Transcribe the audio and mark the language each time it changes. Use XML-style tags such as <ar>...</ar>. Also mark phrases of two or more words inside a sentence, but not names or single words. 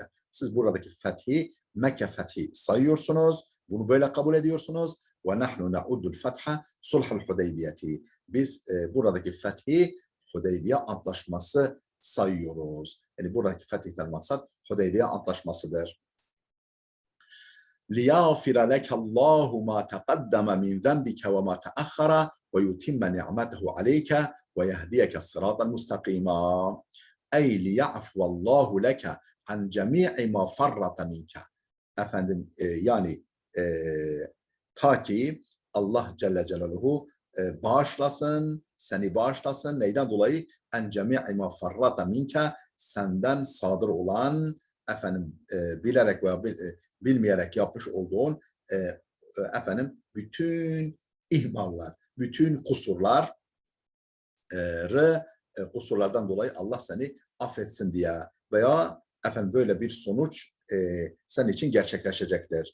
<tr>Siz buradaki fethi Mekke fethi sayıyorsunuz. Bunu böyle kabul ediyorsunuz.</tr> <ar>ونحن نعد الفتح صلح الحديبية.</ar> <tr>Biz buradaki fethi Hudeybiye Antlaşması sayıyoruz. Yani buradaki fethten maksat Hudeybiye Antlaşmasıdır.</tr> <ar>لِيَغْفِرَ لَكَ اللّٰهُ مَا تَقَدَّمَ مِنْ ذَنْبِكَ وَمَا تَأَخَّرَ وَيُتِمَّ نِعْمَتَهُ عَلَيْكَ وَيَهْدِيَكَ الصِّرَاطَ المستقيما. أي لِيَعْفُوَ اللّٰهُ لَكَ عَنْ جَمِيعِ مَا فَرَّطَ مِنْكَ.</ar> <tr>Efendim yani ta ki Allah</tr> <ar>جل جلاله</ar> <tr>bağışlasın, seni bağışlasın. Neyden dolayı?</tr> <ar>عن جميع ما فرط منك,</ar> <tr>senden sadır olan efendim bilerek veya bilmeyerek yapmış olduğun efendim bütün ihmallar, bütün kusurlardan dolayı Allah seni affetsin diye veya efendim böyle bir sonuç senin için gerçekleşecektir.</tr>